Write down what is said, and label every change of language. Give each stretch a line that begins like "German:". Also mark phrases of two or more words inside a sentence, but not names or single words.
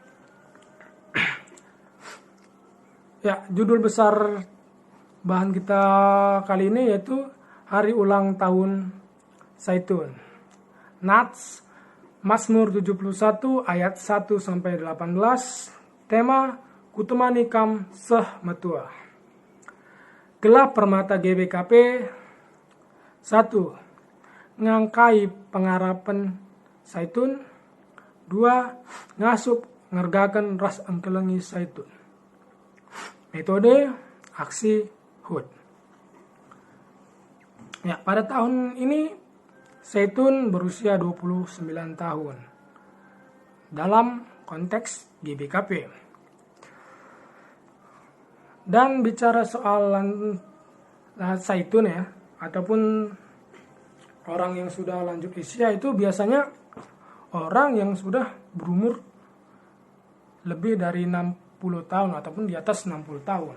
Indonesian: Ya, judul besar bahan kita kali ini yaitu Hari Ulang Tahun Zaitun. Nats, Mazmur 71 ayat 1 sampai 18.
Batak Karo: Tema Kutemani Kam Seh Metua.
Indonesian: Gelap Permata GBKP 1.
Batak Karo: Ngangkai pengarapan Zaitun. 2. Ngasup ngergakan ras engkelengi Zaitun.
Indonesian: Metode aksi HUT. Ya, pada tahun ini Zaitun berusia 29 tahun dalam konteks GBKP. Dan bicara soal Zaitun ya, ataupun orang yang sudah lanjut usia itu biasanya orang yang sudah berumur lebih dari 60 tahun ataupun di atas 60 tahun.